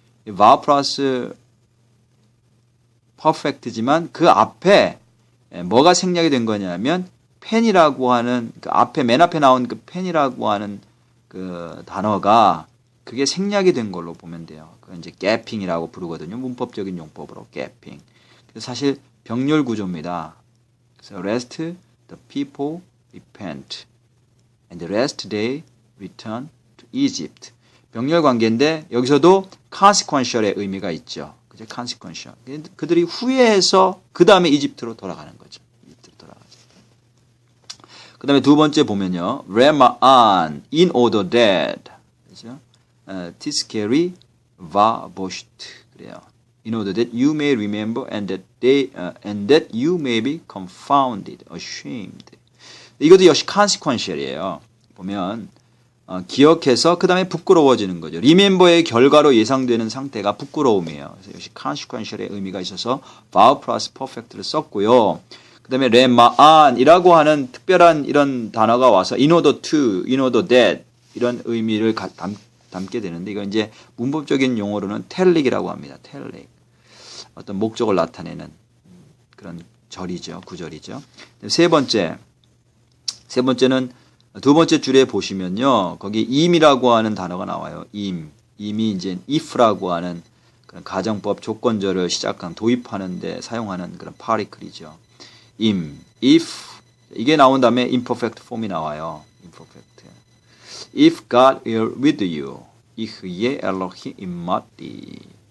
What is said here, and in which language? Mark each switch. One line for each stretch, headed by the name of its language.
Korean: verb plus perfect지만 그 앞에 뭐가 생략이 된 거냐면 펜이라고 하는 그 앞에 맨 앞에 나온 그 펜이라고 하는 그 단어가 그게 생략이 된 걸로 보면 돼요. 그건 이제 gaping이라고 부르거든요. 문법적인 용법으로 gaping. 그래서 사실 병렬 구조입니다.
English: 그래서 rest the people repent and the rest they return to Egypt.
Korean: 병렬 관계인데 여기서도 consequential의 의미가 있죠. 그죠? consequential. 그들이 후회해서 그 다음에 이집트로 돌아가는 거죠. 그 다음에 두 번째 보면요.
English: Rema'an in order that. 그죠?
Hebrew: Tiskeri va bosht. 그래요.
English: In order that you may remember and that you may be confounded, ashamed.
Korean: 이것도 역시 consequential이에요. 보면 기억해서 그 다음에 부끄러워지는 거죠. remember의 결과로 예상되는 상태가 부끄러움이에요. 그래서 역시 consequential의 의미가 있어서 verb plus perfect를 썼고요. 그 다음에 레마안이라고 하는 특별한 이런 단어가 와서 in order to, in order that 이런 의미를 담게 되는데 이건 이제 문법적인 용어로는 텔릭이라고 합니다. 텔릭. 어떤 목적을 나타내는 그런 절이죠. 구절이죠. 세 번째는 두 번째 줄에 보시면요. 거기 im이라고 하는 단어가 나와요. im이 이제 if라고 하는 그런 가정법 조건절을 시작한 도입하는 데 사용하는 그런 파리클이죠. if 이게 나온 다음에 imperfect form이 나와요. imperfect.
English: If God is with you,
Hebrew: 이흐예 엘로히 임마디